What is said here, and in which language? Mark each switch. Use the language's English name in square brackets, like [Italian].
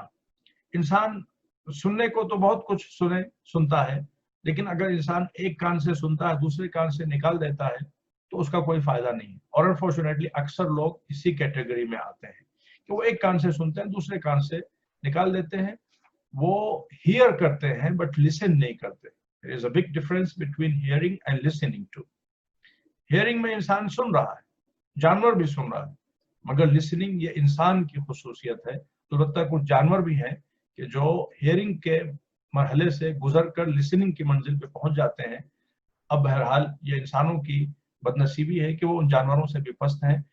[Urdu] انسان سننے کو تو بہت کچھ سنتا ہے، لیکن اگر انسان ایک کان سے سنتا ہے دوسرے کان سے نکال دیتا ہے تو اس کا کوئی فائدہ نہیں ہے. اور انفارچونیٹلی اکثر لوگ اسی کیٹیگری میں آتے ہیں کہ وہ ایک کان سے سنتے ہیں دوسرے کان سے نکال دیتے ہیں. وہ ہیئر کرتے ہیں بٹ لسن نہیں کرتے. [English] There is a big difference between hearing and listening to. [Urdu] Hearing میں انسان سن رہا ہے، جانور بھی سن رہا ہے، مگر listening یہ انسان کی خصوصیت ہے. البتہ کچھ جانور بھی ہیں کہ جو ہیئرنگ کے مرحلے سے گزر کر لسننگ کی منزل پہ پہنچ جاتے ہیں. اب بہرحال یہ انسانوں کی بدنصیبی ہے کہ وہ ان جانوروں سے بھی پست ہیں.